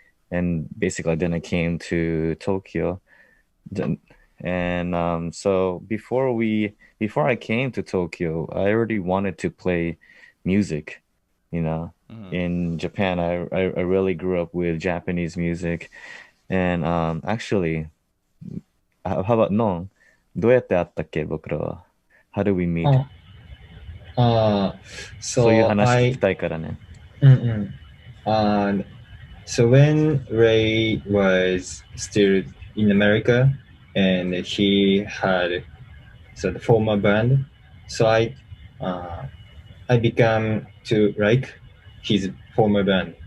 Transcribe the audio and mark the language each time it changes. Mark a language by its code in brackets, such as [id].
[en] And basically then I came to Tokyo. And so before I came to Tokyo, I already wanted to play music, In Japan, I really grew up with Japanese music. And actually, how about Non? [ja] どうやって会ったっけ僕らは? [en] How do we meet? [ja] そそういう話聞きたいからね。 [en] And So when Ray was still in America and he had the former band, so I began to like his former band.